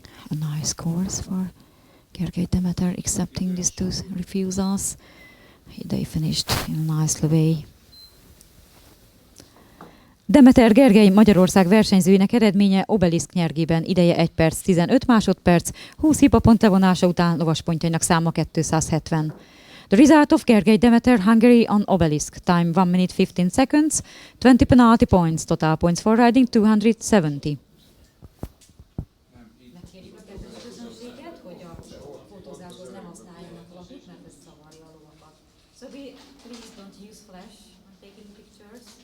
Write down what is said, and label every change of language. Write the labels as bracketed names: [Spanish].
[English] A nice course for Gergely Demeter, accepting these two refusals. They finished in a nice way. [Hungarian] Demeter Gergely Magyarország versenyzőinek eredménye obelisk nyergében, ideje 1 perc 15 másodperc, 20 hibapont levonása után lovaspontjainak száma 270. [English] The result of Gergely Demeter Hungary on obelisk, time 1 minute 15 seconds, 20 penalty points, total points for riding 270. [Hungarian] Megkérjük a kedves közönséget, hogy a fotózáshoz nem használjanak lapot, mert ez zavarja a lovakat. [English] So please don't use flash when taking pictures.